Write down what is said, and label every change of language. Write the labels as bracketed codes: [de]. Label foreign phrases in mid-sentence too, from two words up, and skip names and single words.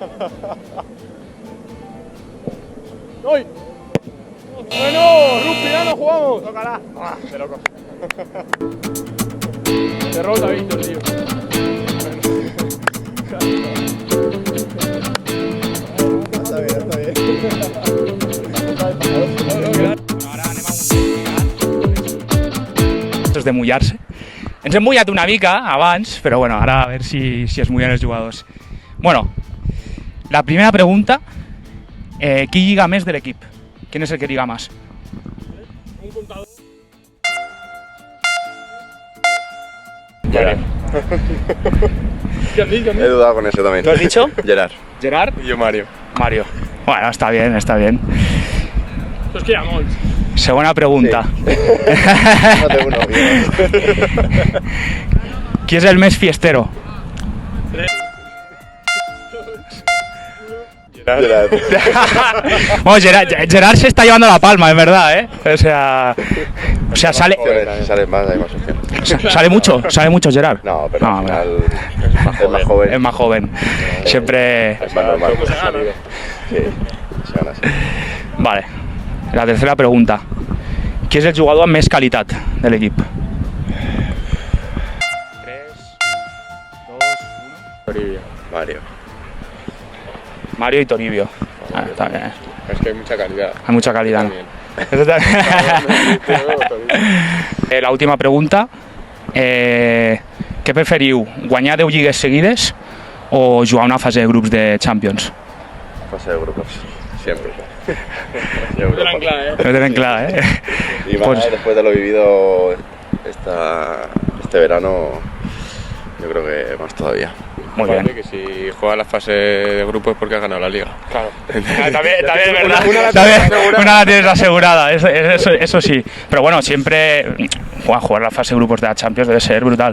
[es] ¡Uy! Bueno, Rupi, ya no jugamos. Tócala. De locos. Derrota, Víctor, tío. Está bien. [ca] Ara anem a un Esto és de mullar-se. Ens hem mullat una mica abans, però bueno, ara a veure si es mullen els jugadors. Bueno, la primera pregunta, qui lliga més de l'equip? [es] ¿Quién es el que liga más? Un contador. Gerard. ¿Qué has dicho? He dudado con eso también. ¿Lo has dicho? Gerard. Gerard. Y yo Mario. Mario. Bueno, está bien, está bien. [ca] Pues queda molt. Segona pregunta. [es] No tengo novio. [ca] Qui és el més fiestero? [es] Gerard. Bueno, Gerard se está llevando la palma, es verdad, ¿eh? O sea sale, Si sales más, hay más opciones. sale mucho Gerard. No, pero No, al final es más joven. Es más joven. Siempre. Es más normal. Sí, se gana así. Vale. La tercera pregunta. [ca] Qui és el jugador amb més qualitat de l'equip? 3, 2, 1... [es] Toribio. Mario. Mario y Toribio. Ah, está bien. Es que hay mucha calidad. Hay mucha calidad, ¿no? También. Eso está... La última pregunta. [ca] Què preferiu? Guanyar 10 lligues seguides o jugar una fase de grups de Champions? [es] Fase de grupos. Siempre. [ca] Lo tenen clar, eh? Lo tenen clar, [es] ¿eh? Y más Pues- después de lo vivido este verano, yo creo que más todavía. Muy Aparte bien. que si juega la fase de grupos es porque ha ganado la liga. Claro. También es verdad. Una Una la tienes asegurada, eso sí. Pero bueno, siempre jugar la fase de grupos de la Champions debe ser brutal.